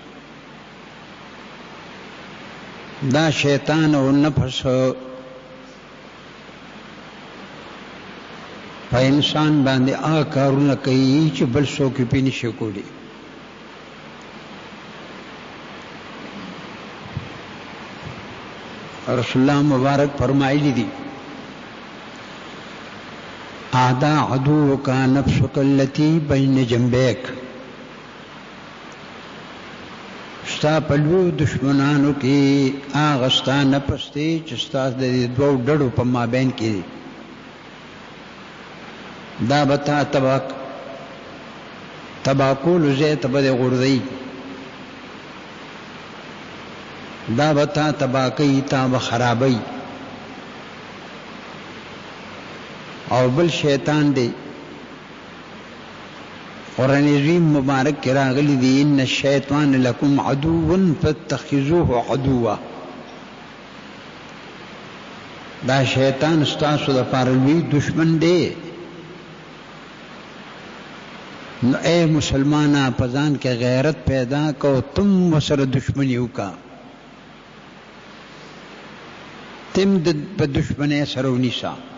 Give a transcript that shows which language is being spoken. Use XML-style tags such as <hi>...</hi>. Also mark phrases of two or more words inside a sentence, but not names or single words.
<ps>دا شیطان او نفس په انسان باندې هغه کارونه کوي چې بل څوک یې پې نشي کولی. رسول الله مبارک فرمایلی دي:</ps> <ar>اعداء عدوك نفسك التي بين جنبيك.</ar> <ps>ستا په لویو دشمنانو کې هغه ستا نفس دی چې ستا د دوو ډډو په مابین کې دی. دا به تا تباه کولو ځای ته به دې غورځوي. دا به تا تباه کوي، تا به خرابوي. او بل شیطان دی. قرآن عظیم مبارک کې راغلی دی:</ps> <ar>ان الشیطان لکم عدو فاتخذوه عدوا.</ar> <ps>دا شیطان ستاسو دپاره لوی دشمن دی. نو اے مسلمانه په ځان کې غیرت پیدا کو، تم ورسره دشمني وکړه. تم په دشمنۍ سره ونیسه.</ps>